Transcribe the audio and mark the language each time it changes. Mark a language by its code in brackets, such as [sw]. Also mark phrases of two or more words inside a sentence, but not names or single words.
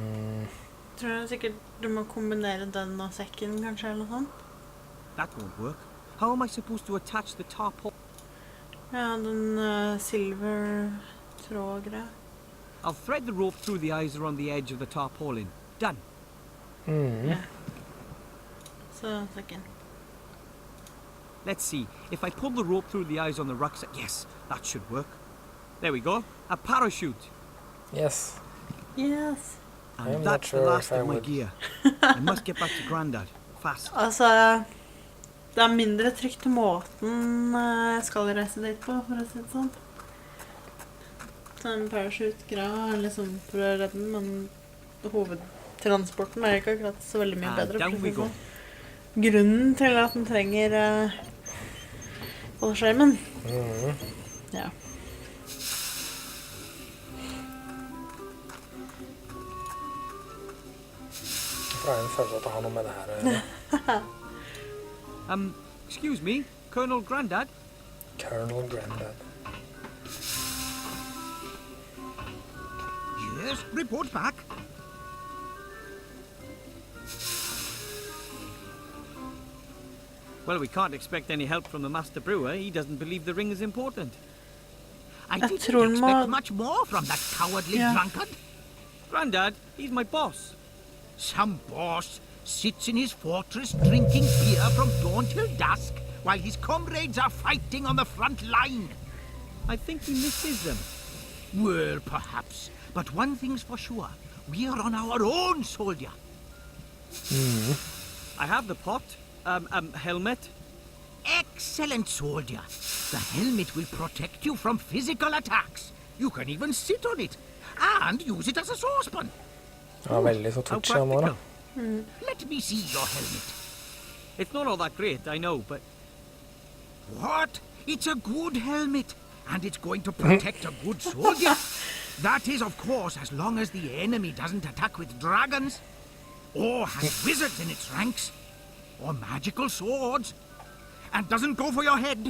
[no] Tror jeg sikkert du må kombinere den og sekken, kanskje, eller noe sånt. [en] That won't work. How am I supposed to attach the tarpaulin? [no] Ja, den silver trådgreia. [en] I'll thread the rope through the eyes around the edge of the tarpaulin. Done. [no] Ja. Så, [en] second. Let's see. If I pull the rope through the eyes on the rucksack... Yes, that should work. There we go. A parachute. Yes. Yes. I'm And not that's sure the last if I of my would. gear. I must get back to Grandad. Fast. [no] Altså, det er mindre trygt til måten jeg skal reise dit på, for å si det sånn. Sånn parachute-greia er liksom for å redde den, men hovedtransporten er ikke akkurat så veldig mye bedre. [en] Down we go. [no] Grunnen til at den trenger fallskjermen. Ja. Jeg får en følelse at det har noe med det her å gjøre. [en] Excuse me, Colonel Grandad? Colonel Grandad. Yes, report back. Well, we can't expect any help from the master brewer. He doesn't believe the ring is important. I [no] Jeg [en] didn't [no] tror den må... [en] expect much more from that cowardly Yeah. drunkard. Grandad, he's my boss. Some boss sits in his fortress drinking beer from dawn till dusk while his comrades are fighting on the front line. I think he misses them. Well, perhaps. But one thing's for sure. We're on our own, soldier. I have the pot, helmet. Excellent, soldier. The helmet will protect you from physical attacks. You can even sit on it and use it as a saucepan. [no] Han er veldig så [en] How [no] touchy han nå, da. [en] practical. Let me see your helmet. It's not all that great, I know, but What? It's a good helmet, and it's going to protect a good soldier. That is, of course, as long as the enemy doesn't attack with dragons, or has wizards in its ranks, or magical swords, and doesn't go for your head.